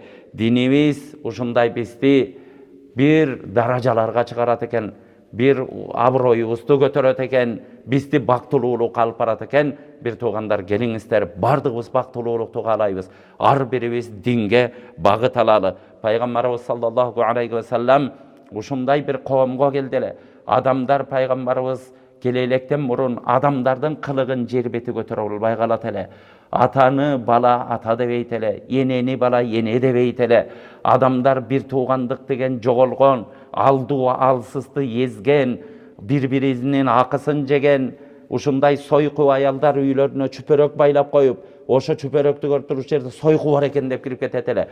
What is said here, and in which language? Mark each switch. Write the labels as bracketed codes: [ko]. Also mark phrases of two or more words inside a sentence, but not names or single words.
[ky] Динибиз ушундай бизди бир даражаларга чыгарат экен, бир аброюбузду көтөрөт экен, бизди бактылуулукка алып барат экен. Бир туугандар, келиңиздер, бардыгыбыз бактылуулукту каалайбыз. Ар бирибиз динге багыт алалы. Пайгамбарыбыз [ar] صلى الله عليه وسلم [ky] ушундай бир коомго келди эле. Адамдар пайгамбарыбыз келе электен мурун адамдардын кылыгын жер бети көтөрө албай калат эле. Атаны бала ата дебейт эле, энени бала эне дебейт эле. Адамдар бир туугандык деген жоголгон, алдуу алсызды езген, бири-биринин акысын жеген, ушундай сойку аялдар үйлөрүнө чүпөрөк байлап коюп, ошо чүпөрөктү көрүп туруш жерде сойку бар экен деп кирип кетет эле.